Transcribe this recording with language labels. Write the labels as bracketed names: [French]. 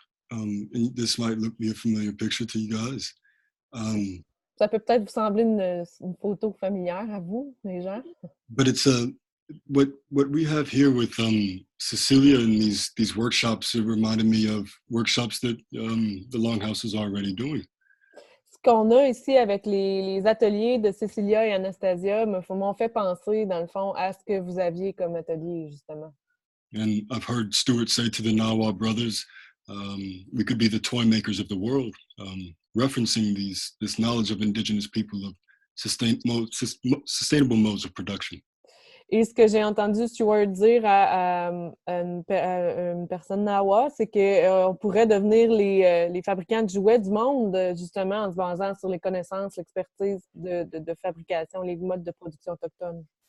[English] And this might be a familiar picture to you guys. [French] Ça peut peut-être vous sembler une photo familière à vous, les gens. [English] But it's what we have here with Cecilia and these workshops. It reminded me of workshops that the Longhouse is already doing. [French] Ce qu'on a ici avec les ateliers de Cecilia et Anastasia m'ont fait penser, dans le fond, à ce que vous aviez comme atelier, justement. [English] And I've heard Stuart say to the Nawa brothers, we could be the toy makers of the world, referencing this knowledge of indigenous people of sustainable modes of production. [French] Et ce que j'ai entendu Stuart dire à une personne Nawa, c'est qu'on pourrait devenir les fabricants de jouets du monde, justement, en se basant sur les connaissances, l'expertise de fabrication, les modes de production autochtones.